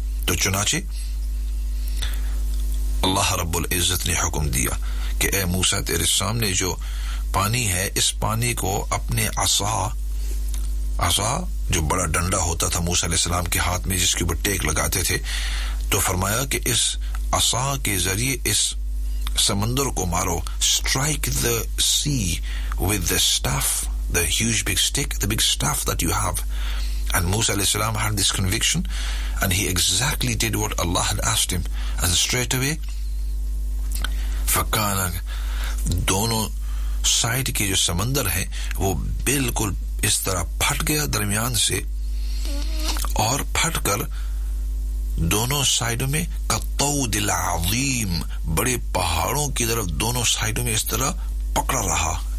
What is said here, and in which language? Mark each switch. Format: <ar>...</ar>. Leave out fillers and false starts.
<ur>تو چنانچہ اللہ رب العزت نے حکم دیا کہ اے موسیٰ تیرے سامنے جو پانی ہے اس پانی کو اپنے عصا جو بڑا ڈنڈا ہوتا تھا موسیٰ علیہ السلام کے ہاتھ میں جس کے اوپر ٹیک لگاتے تھے, تو فرمایا کہ اس عصا کے ذریعے اس سمندر کو مارو,</ur> <en>strike the sea with the staff, the huge big stick, the big staff that you have. And Musa alayhi salam had this conviction, and he exactly did what Allah had asked him, and straight away</en> <ur>فَقَانَ, دونوں site کے جو سمندر ہیں وہ بالکل اس طرح پھٹ گیا درمیان سے, اور پھٹ کر دونوں سائڈوں میں قطود العظیم, بڑے پہاڑوں کی طرف دونوں سائڈوں میں اس طرح پکڑا رہا,</ur>